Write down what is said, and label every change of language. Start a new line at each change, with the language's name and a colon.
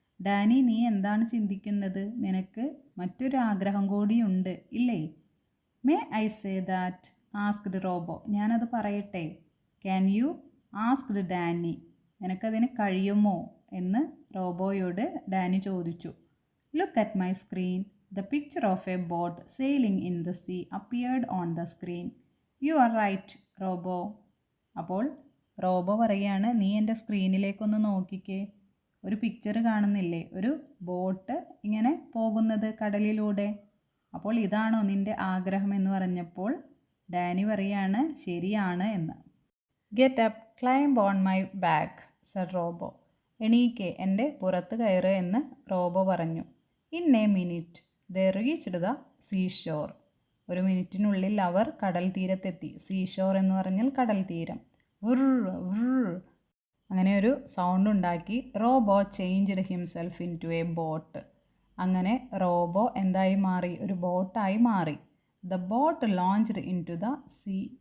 Malayalam: Dani, നീ എന്താണ് ചിന്തിക്കുന്നത്? നിനക്ക് മറ്റൊരു ആഗ്രഹം കൂടിയുണ്ട് ഇല്ലേ?
English: May I say that? Asked Robo.
Malayalam: ഞാനത് പറയട്ടെ?
English: Can you? Asked Danny.
Malayalam: നിനക്കതിന് കഴിയുമോ എന്ന് റോബോയോട് ഡാനി ചോദിച്ചു.
English: Look at my screen. The picture of a boat sailing in the sea appeared on the screen. You are right, Robo.
Malayalam: അപ്പോൾ robo പറയുകയാണ്, നീ എൻ്റെ സ്ക്രീനിലേക്കൊന്ന് നോക്കിക്കേ. ഒരു പിക്ചർ കാണുന്നില്ലേ? ഒരു ബോട്ട് ഇങ്ങനെ പോകുന്നത് കടലിലൂടെ. അപ്പോൾ ഇതാണോ നിൻ്റെ ആഗ്രഹം എന്ന് പറഞ്ഞപ്പോൾ ഡാനി പറയാണ്, ശരിയാണ് എന്ന്.
English: Get up, climb on my back, said Robo.
Malayalam: എണീക്കെ, എൻ്റെ പുറത്ത് കയറ് എന്ന് റോബോ പറഞ്ഞു.
English: In a minute they reached the seashore.
Malayalam: ഒരു മിനിറ്റിനുള്ളിൽ അവർ കടൽ തീരത്തെത്തി. സീഷോർ എന്ന് പറഞ്ഞാൽ കടൽ തീരം. വുർ വുർ അങ്ങനെ ഒരു സൗണ്ട് ഉണ്ടാക്കി.
English: Robo changed himself into a boat.
Malayalam: അങ്ങനെ റോബോ എന്തായി മാറി? ഒരു ബോട്ടായി മാറി.
English: The boat launched into the sea.